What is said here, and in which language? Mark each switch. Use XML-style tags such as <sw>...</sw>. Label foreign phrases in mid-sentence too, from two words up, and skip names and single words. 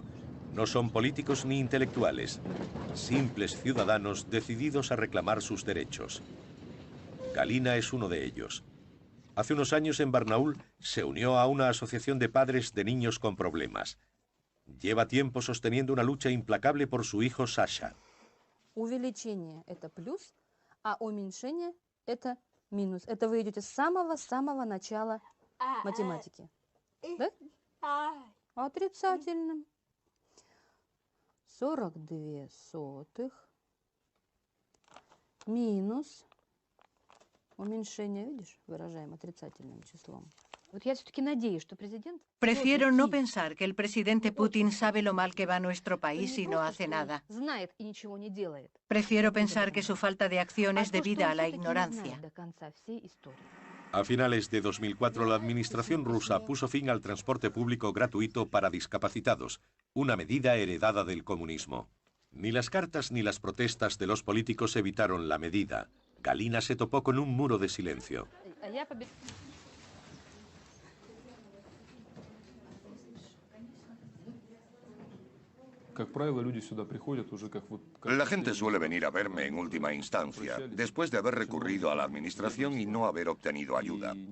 <es>No son políticos ni intelectuales, simples ciudadanos decididos a reclamar sus derechos. Galina es uno de ellos. Hace unos años en Barnaul se unió a una asociación de padres de niños con problemas. Lleva tiempo sosteniendo una lucha implacable por su hijo Sasha.</es> <ru>Увеличение – это плюс, а уменьшение – это минус. Это вы идете с самого-самого начала математики. Да? Отрицательным. 42 минус. Уменьшение, видишь, выражаем отрицательным числом. Вот я все-таки надеюсь, что президент...</ru> <es>Prefiero no pensar que el presidente Putin sabe lo mal que va nuestro país y no hace nada.</es> <ru>Знает и ничего не делает.</ru> <es>Prefiero pensar que su falta de acción es debida a la ignorancia.</es> <ru>До конца всей истории.</ru> <es>A finales de 2004, la administración rusa puso fin al transporte público gratuito para discapacitados, una medida heredada del comunismo. Ni las cartas ni las protestas de los políticos evitaron la medida. Galina se topó con un muro de silencio. La gente suele venir a verme en última instancia, después de haber recurrido a la administración y no haber obtenido ayuda.</es>